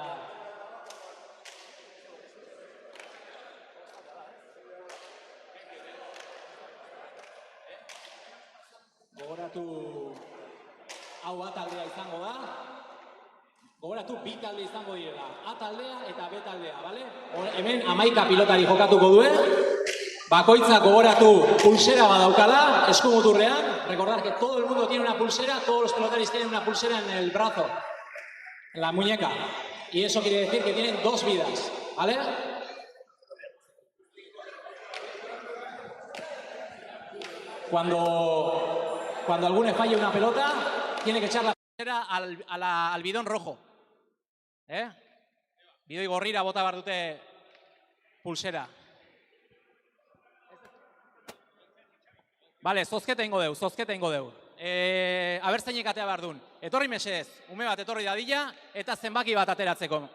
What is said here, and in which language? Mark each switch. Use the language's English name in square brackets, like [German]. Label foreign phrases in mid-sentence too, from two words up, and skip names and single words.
[Basque] Gogoratu, hau A taldea izango da. Gogoratu, bi talde izango direla. A taldea eta B taldea, bale? Hemen 11 pilotari jokatuko duen. Bakoitza gogoratu pulsera badaukala, eskumuturrean. [Spanish] Recordad que todo el mundo tiene una pulsera, todos los pelotaris tienen una pulsera en el brazo, en la muñeca. Y eso quiere decir que tienen 2 vidas, ¿vale? Cuando alguno falle una pelota, tiene que echar la pulsera al bidón rojo. [Basque] Bidoi gorrira bota behar dute pulsera. Vale, zozketa ingo deu. Aber zeinek atea behar duen. Etorri mesedez, ume bat etorri dadila, eta zenbaki bat ateratzeko.